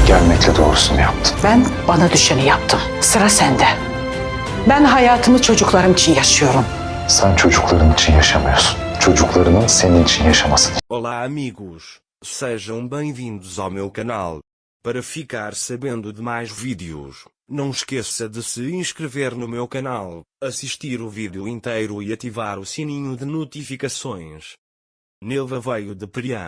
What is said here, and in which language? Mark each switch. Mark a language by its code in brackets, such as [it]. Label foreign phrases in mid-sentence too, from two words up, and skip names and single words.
[tr] Gelmekle doğrusunu yaptın. Ben bana düşeni yaptım. Sıra sende. Ben hayatımı çocuklarım için yaşıyorum. Sen çocukların için yaşamıyorsun. Çocuklarının senin için yaşamasını. [pt] Olá amigos, sejam bem-vindos ao meu canal. Para ficar sabendo de mais vídeos, não esqueça de se inscrever no meu canal, assistir o vídeo inteiro e ativar o sininho de notificações. Nelva veio de Priam.